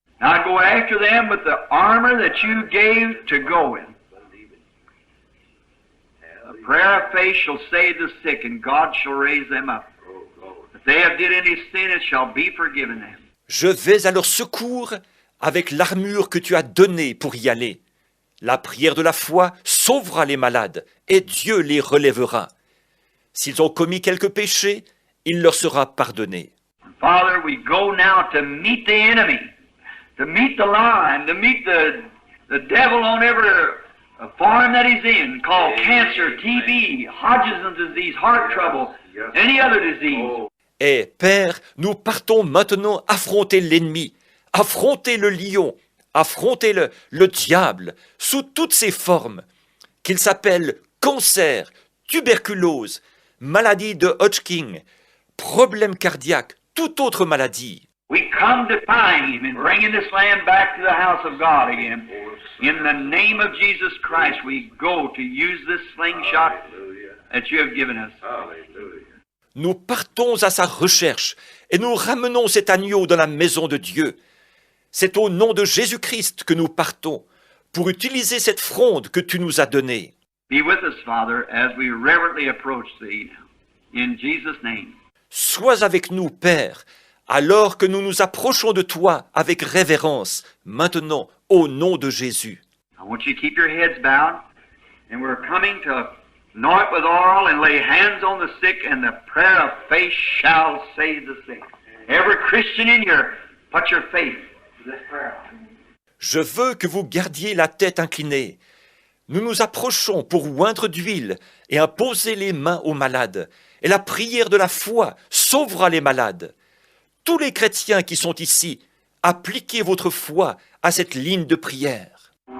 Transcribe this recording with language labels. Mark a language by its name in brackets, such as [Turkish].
[English] Now go after them with the armor that you gave to go in. The prayer of faith shall save the sick, and God shall raise them up. If they have did any sin, it shall be forgiven them. [French] Je vais à leur secours avec l'armure que tu as donnée pour y aller. La prière de la foi sauvera les malades, et Dieu les relèvera. S'ils ont commis quelques péchés, il leur sera pardonné. [English] Father, we go now to meet the enemy, to meet the lion, to meet the devil on every form that he's in, called cancer, TB, Hodgkin's disease, heart trouble, any other disease. [French] Et Père, nous partons maintenant affronter l'ennemi, affronter le lion, affronter le diable, sous toutes ses formes, qu'il s'appelle cancer, tuberculose, maladie de Hodgkin, problème cardiaque, toute autre maladie. [English] We come to find him and bringing this land back to the house of God again. In the name of Jesus Christ, we go to use this slingshot that you have given us. [French] Nous partons à sa recherche et nous ramenons cet agneau dans la maison de Dieu. C'est au nom de Jésus-Christ que nous partons pour utiliser cette fronde que tu nous as donnée. [English] Be with us, Father, as we reverently approach thee. In Jesus' name. [French] Sois avec nous, Père, alors que nous nous approchons de toi avec révérence, maintenant, au nom de Jésus. [English] I want you to keep your heads bowed, and we're coming to anoint with oil and lay hands on the sick, and the prayer of faith shall save the sick. Every Christian in here, put your faith to this prayer. [French] Je veux que vous gardiez la tête inclinée. Nous nous approchons pour oindre d'huile et imposer les mains aux malades. Et la prière de la foi sauvera les malades. Tous les chrétiens qui sont ici, appliquez votre foi à cette ligne de prière.